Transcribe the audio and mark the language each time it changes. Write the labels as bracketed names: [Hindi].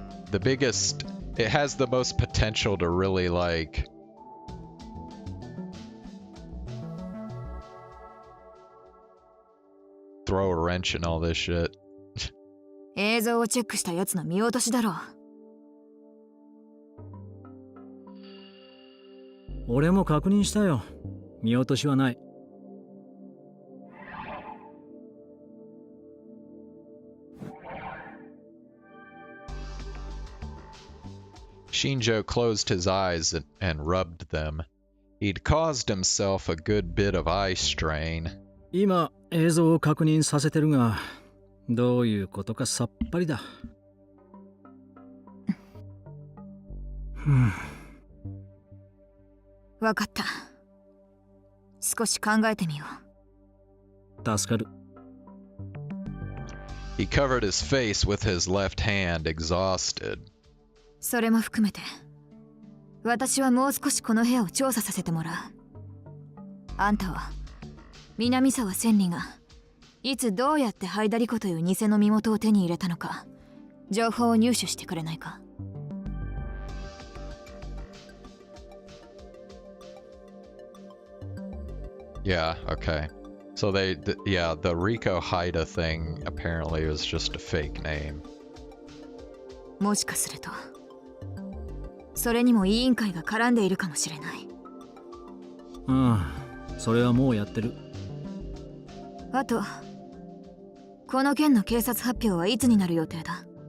[English] The biggest, it has the most potential to really like throw a wrench in all this shit. [Japanese] 映像をチェックしたやつの見落としだろう。俺も確認したよ。見落としはない。 [English] Shinjo closed his eyes and rubbed them. He'd caused himself a good bit of eye strain. [Japanese] 今映像を確認させてるが、どういうことかさっぱりだ。わかった。少し考えてみよう。助かる。 [English] He covered his face with his left hand, exhausted. [Japanese] それも含めて、私はもう少しこの部屋を調査させてもらう。あんたは南沢千里がいつどうやってハイダリコという偽の身元を手に入れたのか、情報を入手してくれないか。 [English] Yeah, okay. So the Rico Haida thing apparently was just a fake name. [Japanese] もしかするとそれにも委員会が絡んでいるかもしれない。それはもうやってる。あと、この件の警察発表はいつになる予定だ？